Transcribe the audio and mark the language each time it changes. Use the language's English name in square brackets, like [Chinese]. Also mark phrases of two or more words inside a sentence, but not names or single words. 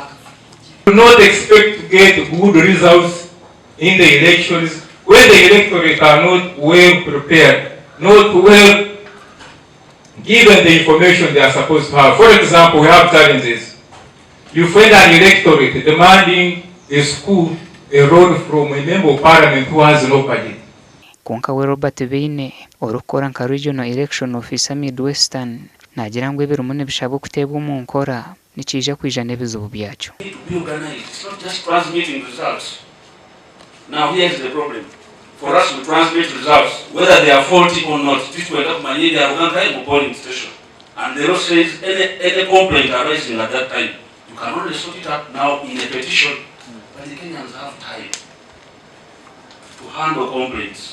[English] Do not expect to get good results in the elections when the electorate are not well prepared, not well given the information they are supposed to have. For example, we have challenges. You find an electorate demanding a school, a road from a member of parliament who has no budget. [Nyankole] Konka we Robert Beine orukora nka [English] regional election officer [Nyankole] Midwestern Ageihangwe birumune bishabo kutebwa mu nkora nikije kwijana ebizubu byacu. [English] Be organized. It's not just transmitting results. Now here's the problem. For us to transmit results, whether they are faulty or not, this will have money, they are one polling station. And the law says any complaint arising at that time, you can only sort it out now in a petition, but the Kenyans have time to handle complaints.